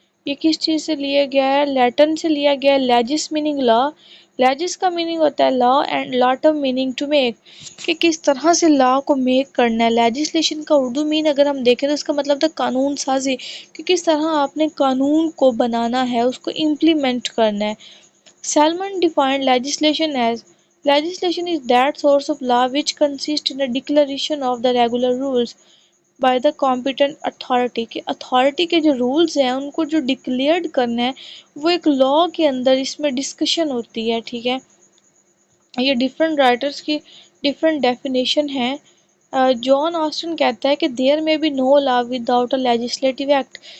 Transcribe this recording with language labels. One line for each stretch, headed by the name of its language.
Urdu: یہ کس چیز سے لیا گیا ہے، لیٹن سے لیا گیا ہے.
English: legis meaning law،
Urdu: legis کا میننگ ہوتا ہے
English: law and latum meaning to make،
Urdu: کہ کس طرح سے لا کو میک کرنا ہے. لیجسلیشن کا اردو مین اگر ہم دیکھیں تو اس کا مطلب تھا قانون سازی، کہ کس طرح آپ نے قانون کو بنانا ہے، اس کو امپلیمنٹ کرنا ہے.
English: Salmon defined legislation as legislation is that source of law which consists in a declaration of the regular rules by the competent authority.
Urdu: کہ اتھارٹی کے جو رولز ہیں ان کو جو ڈکلیئرڈ کرنا ہے وہ ایک لا کے اندر اس میں ڈسکشن ہوتی ہے. ٹھیک ہے، یہ ڈفرینٹ رائٹرز کی ڈفرینٹ ڈیفینیشن ہیں. جان آسٹن کہتا ہے کہ
English: There may be no law without a legislative act.